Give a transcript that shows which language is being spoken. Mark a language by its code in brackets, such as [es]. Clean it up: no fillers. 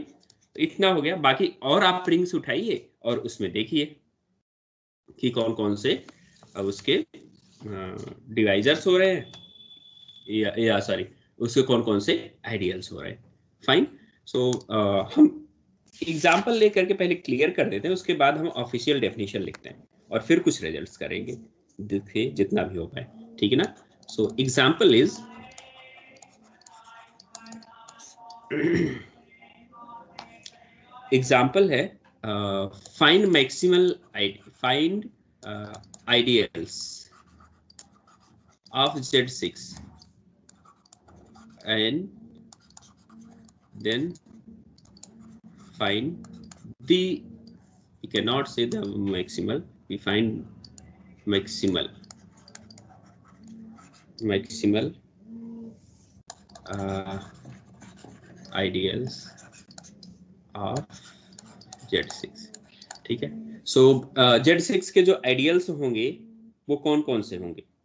[hi] तो इतना हो गया, बाकी और आप रिंग्स उठाइए और उसमें देखिए कि कौन कौन से अब उसके डिवाइजर्स हो रहे हैं, या सॉरी उसके कौन कौन से आइडियल्स हो रहे हैं। फाइन। सो हम एग्जाम्पल लेकर के पहले क्लियर कर देते हैं, उसके बाद हम ऑफिशियल डेफिनेशन लिखते हैं और फिर कुछ रिजल्ट्स करेंगे, देखिए जितना भी हो पाए, ठीक है ना। [en] so example is example [hi] है [en] find maximal find ideals of Z6 and then find the, we cannot say the maximal, we find maximal ideals of Z6, [hi] ठीक है। सो Z6 के जो आइडियल्स होंगे वो कौन कौन से होंगे?